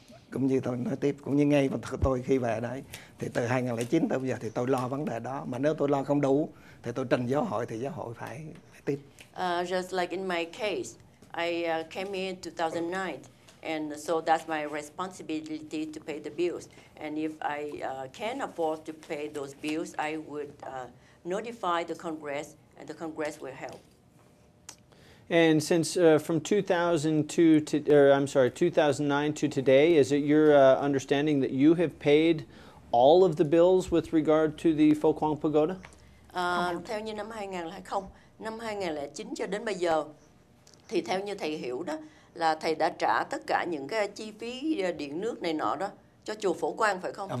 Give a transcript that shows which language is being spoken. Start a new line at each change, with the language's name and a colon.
Vietnamese: Cũng như tôi nói tiếp, cũng như ngay tôi khi về đây thì từ 2009 tới bây giờ thì tôi lo vấn đề đó, mà nếu tôi lo không đủ thì tôi trình giáo hội thì giáo hội phải tiếp.
English: Just like in my case, I came here in 2009, and so that's my responsibility to pay the bills. And if I can't afford to pay those bills, I would notify the Congress, and the Congress will help. And since from 2009 to today, is it your understanding that you have paid all of the bills with regard to the Phổ Quang Pagoda?
Vietnamese: Theo như năm 2009 cho đến bây giờ, thì theo như thầy hiểu đó, là thầy đã trả tất cả những cái chi phí điện nước này nọ đó cho chùa Phổ Quang phải không?